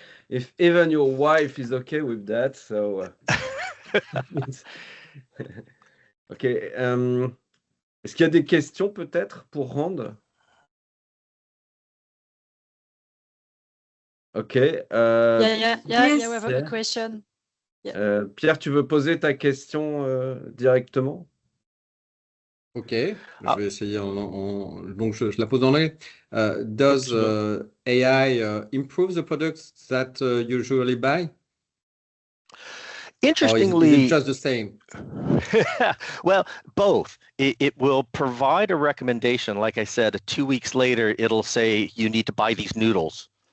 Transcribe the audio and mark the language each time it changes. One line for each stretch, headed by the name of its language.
English: If even your wife is okay with that, so ok.
French: Est-ce qu'il y a des questions peut-être pour Rand?
English: Ok. Yeah, Yes. we have a question.
French: Pierre, tu veux poser ta question directement? Ok, je vais essayer donc je la pose en anglais.
English: Does AI improve the products that you usually buy? Interestingly, Or is it just the same? well, both. It will provide a recommendation. Like I said, 2 weeks later, it'll say you need to buy these noodles.